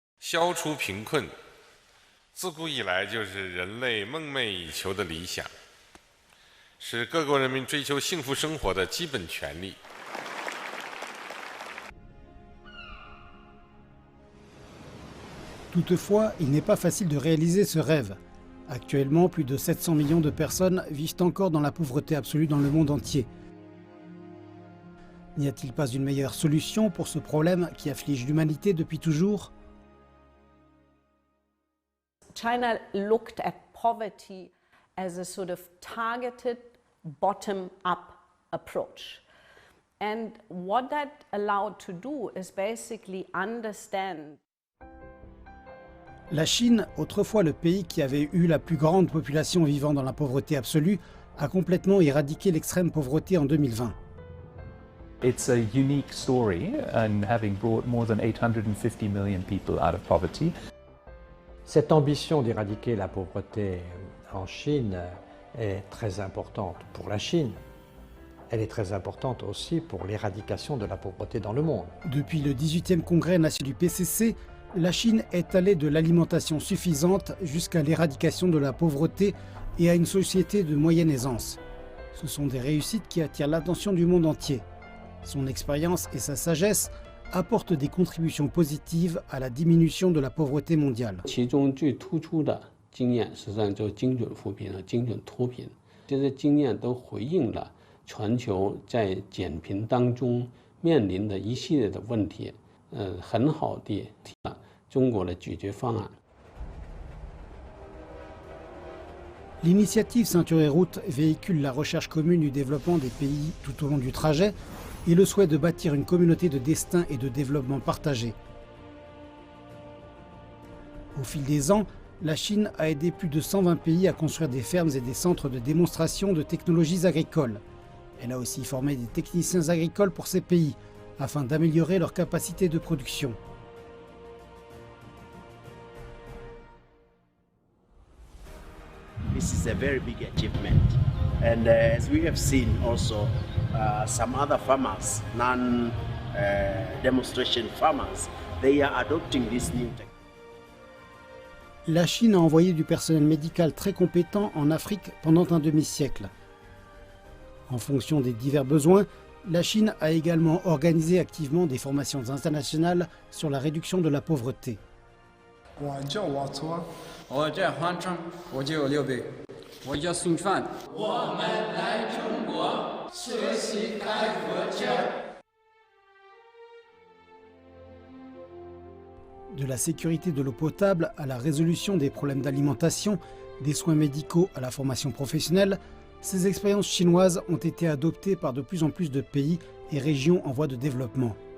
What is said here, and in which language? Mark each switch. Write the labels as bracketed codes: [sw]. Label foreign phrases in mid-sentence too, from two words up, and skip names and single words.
[zh] 消除贫困，自古以来就是人类梦寐以求的理想，是各国人民追求幸福生活的基本权利。 [fr] Toutefois, il n'est pas facile de réaliser ce rêve. Actuellement, plus de 700 millions de personnes vivent encore dans la pauvreté absolue dans le monde entier. N'y a-t-il pas une meilleure solution pour ce problème qui afflige l'humanité depuis toujours? [en] China looked at poverty as a sort of targeted bottom-up approach. And what that allowed to do is basically understand. [fr] La Chine, autrefois le pays qui avait eu la plus grande population vivant dans la pauvreté absolue, a complètement éradiqué l'extrême pauvreté en 2020. [en] It's a unique story in having brought more than 850 million people out of poverty. [fr] Cette ambition d'éradiquer la pauvreté en Chine est très importante pour la Chine. Elle est très importante aussi pour l'éradication de la pauvreté dans le monde. Depuis le 18e congrès national du PCC, la Chine est allée de l'alimentation suffisante jusqu'à l'éradication de la pauvreté et à une société de moyenne aisance. Ce sont des réussites qui attirent l'attention du monde entier. Son expérience et sa sagesse apportent des contributions positives à la diminution de la pauvreté mondiale. [zh] 其中最突出的经验实际上就是精准扶贫和精准脱贫，这些经验都回应了全球在减贫当中面临的一系列的问题，很好地提了中国的解决方案。 [fr] L'initiative Ceinture et Route véhicule la recherche commune du développement des pays tout au long du trajet et le souhait de bâtir une communauté de destin et de développement partagé. Au fil des ans, la Chine a aidé plus de 120 pays à construire des fermes et des centres de démonstration de technologies agricoles. Elle a aussi formé des techniciens agricoles pour ces pays, afin d'améliorer leur capacité de production. [en] This is a very big achievement, and as we have seen also, some other farmers, non-demonstration farmers, they are adopting this new technology. [fr] La Chine a envoyé du personnel médical très compétent en Afrique pendant un demi-siècle. En fonction des divers besoins, la Chine a également organisé activement des formations internationales sur la réduction de la pauvreté. De la sécurité de l'eau potable à la résolution des problèmes d'alimentation, des soins médicaux à la formation professionnelle, ces expériences chinoises ont été adoptées par de plus en plus de pays et régions en voie de développement.